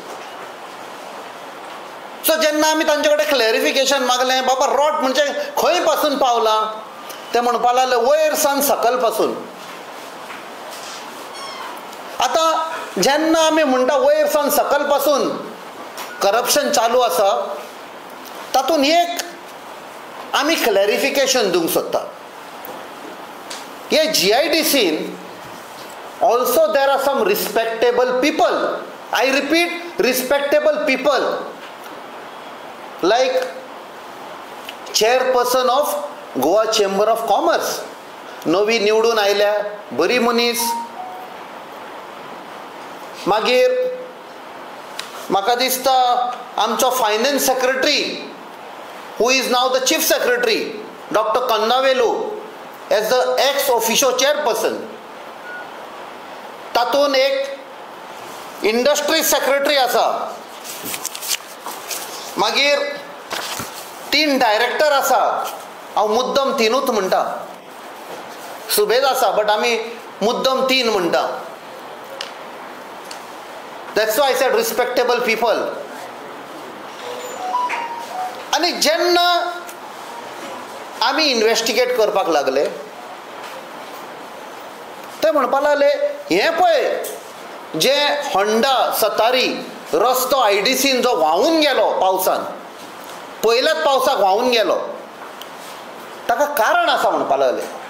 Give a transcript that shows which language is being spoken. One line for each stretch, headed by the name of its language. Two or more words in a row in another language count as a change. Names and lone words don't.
Konkani: सो जेन्ना आमी तांचे कडेन क्लॅरिफिकेशन मागलें, बाबा रॉट म्हणजे खंय पासून पावला, ते म्हणपाक लागले वयर सावन सकल पासून. आतां जेन्ना आमी म्हणटा वयर सावन सकल पासून करप्शन चालू आसा, तातूंत एक आमी क्लॅरिफिकेशन दिवंक सोदता.
English: हे GIDCन also there are some respectable people. I repeat, respectable people like chairperson of गोवा चेंबर ऑफ कॉमर्स,
Konkani: नवी निवडून आयल्या बरी मनीस. मागीर म्हाका दिसता आमचो
English: finance secretary who is now the chief secretary, Dr. Kannavelu, as the ex officio chairperson.
Konkani: तातून एक
English: industry secretary
Konkani: आसा. मागीर 3 डायरेक्टर आसा. हांव मुद्दम 3ूच म्हणटा. सुबेज आसा बट आमी मुद्दम 3 म्हणटा.
English: That's why I said respectable people.
Konkani: आनी जेन्ना आमी इन्वेस्टिगेट करपाक लागले, ते म्हणपाक लागले हें पळय जे होंडा सतारी रस्तो IDCन जो व्हांवून गेलो पावसान, पयल्याच पावसाक व्हांवून गेलो, ताका कारण आसा म्हणपाक लागले.